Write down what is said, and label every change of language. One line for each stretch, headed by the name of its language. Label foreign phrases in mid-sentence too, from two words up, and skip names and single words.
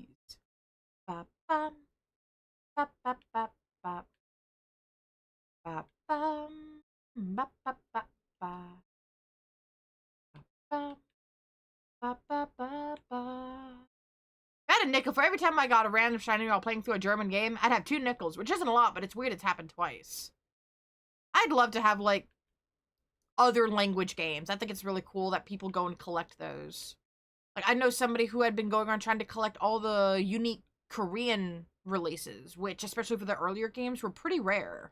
English: Ba bum. Ba ba ba ba. Ba bum. Ba ba ba ba. Ba ba ba ba ba. I had a nickel for every time I got a random shiny while playing through a German game. I'd have 2 nickels, which isn't a lot, but it's weird it's happened twice. I'd love to have like other language games. I think it's really cool that people go and collect those. Like, I know somebody who had been going on trying to collect all the unique Korean releases, which, especially for the earlier games, were pretty rare.